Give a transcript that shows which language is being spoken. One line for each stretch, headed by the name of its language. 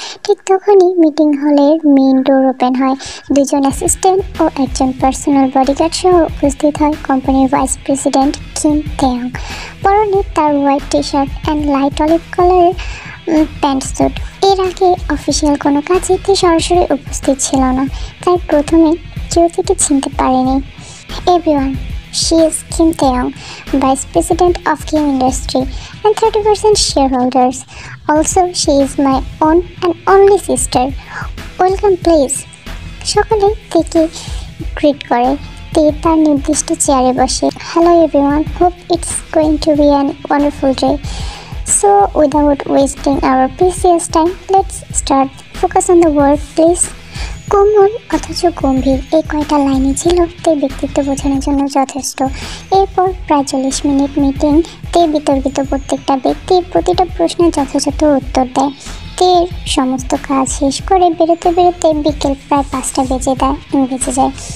Bangla: ঠিক তখনই মিটিং হলের মেইন ডোর ওপেন হয়। 2 জন অ্যাসিস্ট্যান্ট ও একজন পার্সোনাল বডিগার্ড সহ উপস্থিত হয় কোম্পানির ভাইস প্রেসিডেন্ট কিম তেয়ং। পরনে তার
English: white T shirt and light olive
Bangla: কালারের প্যান্ট স্যুট। এর আগে অফিসিয়াল কোনো কাজেতে সরাসরি উপস্থিত ছিল না, তাই প্রথমে কেউ থেকে চিনতে পারেনি।
English: Everyone, she is Kim Taeyong, Vice President of Kim Industry and 30% shareholders. Also, she is my own and only sister. Welcome please.
Bangla: সকলে তেকে গ্রিট করে। তে তার নির্দিষ্ট চেয়ারে বসে।
English: Hello everyone, hope it's going to be a wonderful day. So without wasting our precious time, let's start. Focus on the work please.
Bangla: কোমল অথচ গম্ভীর এই কয়টা লাইনই ছিল তের ব্যক্তিত্ব বোঝানোর জন্য যথেষ্ট। এরপর প্রায় 40 মিনিট মিটিং। তে বিতর্কিত প্রত্যেকটা ব্যক্তির প্রতিটা প্রশ্নের যথাযথ উত্তর দেয়। তের সমস্ত কাজ শেষ করে বেরোতে বেরোতে বিকেল প্রায় 5টা বেজে যায়।